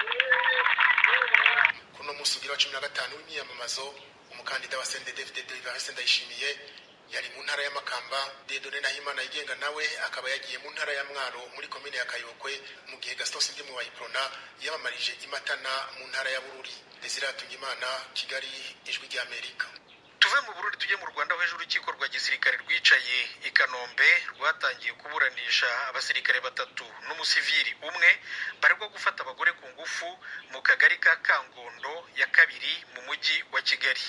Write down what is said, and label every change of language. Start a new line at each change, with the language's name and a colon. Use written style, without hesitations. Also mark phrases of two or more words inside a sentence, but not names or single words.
Rundi: kuno musi ugira wa 15 w'imyamamazo umukandida wa CNDD-FDD Ndayishimiye yari mu ntara y'Amakamba. Dedone Nahimana yigenga nawe akaba yagiye mu ntara ya Mwaro muri komine ya Kayokwe mu gihe Gaston Sindi mu Wayiprona yamamarije Imatana mu ntara ya Bururi. Desiratunimana, Kigali, Ijwi ry'Amerika. Tuve mu Burundi tujye mu Rwanda aho ejo urukiko rwa gisirikare rwicaye i Kanombe rwatangiye kuburanisha abasirikare batatu n'umusivili umwe baregwa gufata abagore ku ngufu mu kagari ka Kangondo ya kabiri mu mujyi wa Kigali.